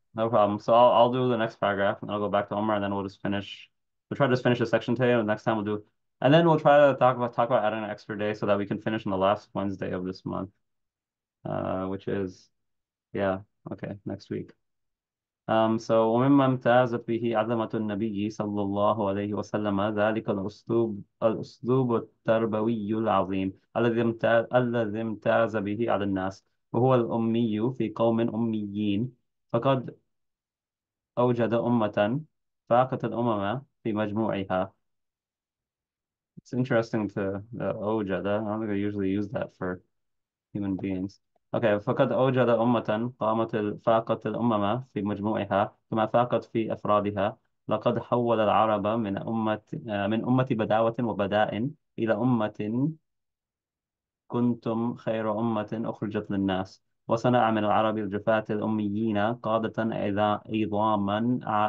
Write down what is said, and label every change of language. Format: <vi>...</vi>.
<en>no problem. So I'll do the next paragraph and I'll go back to Omar and then we'll just finish. We'll try to just finish the section today and next time we'll do, and then we'll try to talk about adding an extra day so that we can finish on the last Wednesday of this month, which is, yeah, okay, next week.</en> <ar>ومما امتازت به عظمة النبي صلى الله عليه وسلم ذلك الأسلوب التربوي العظيم الذي امتاز به على الناس، وهو الأمي في قوم أميين، فقد أوجد أمة فاقت الأمم في مجموعها.</ar> <en>It's interesting to أوجد. I don't think I usually use that for human beings.</en> <ar>Okay, فقد أوجد أمة فاقت الأمم في مجموعها كما فاقت في أفرادها. لقد حول العرب من أمة بداوة وبداء إلى أمة كنتم خير أمة أخرجت للناس، وصنع من العرب الجفاة الأميين قادة عظاما</ar>